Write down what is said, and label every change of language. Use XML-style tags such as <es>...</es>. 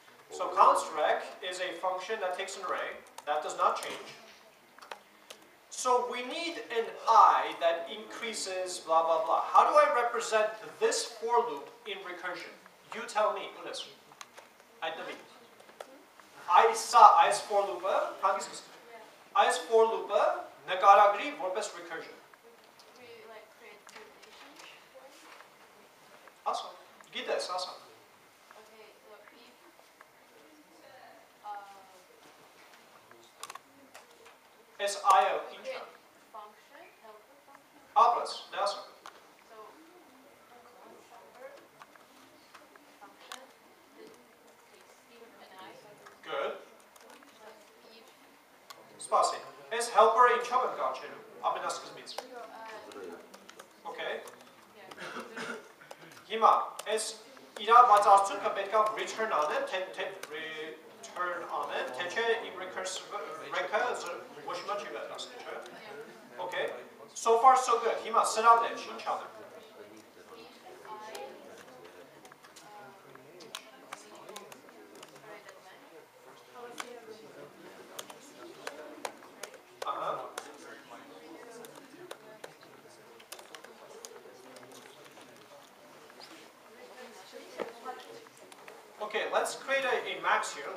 <en>So constrec is a function that takes an array. That does not change. So we need an I that increases blah, blah, blah. How do I represent this for loop in recursion? You tell me, Ulis. I tell me.</en> <hy>այս for loop-ը, հանգիստ այս for loop-ը նկարագրի որպես recursion։ Ասա, գիտես, ասա։ Այս I-ը ինչ է։ Ապրես, դե ասա։</hy> <en>Good.</en> <hy>Սպասի, այս helper-ը ինչով եմ կանչելու, ամենասկզբից։ Okay. Հիմա, այս իրա բացարձույթը պետք է return անեն, return անեն, թե չէ իմ recursive-ը ոչ մի չի վերնասնի, չէ։ Okay.</hy> <en>So far so good.</en> <hy>Հիմա սրանն է, ինչ անեմ։</hy> <en>Okay, let's create a max here.</en>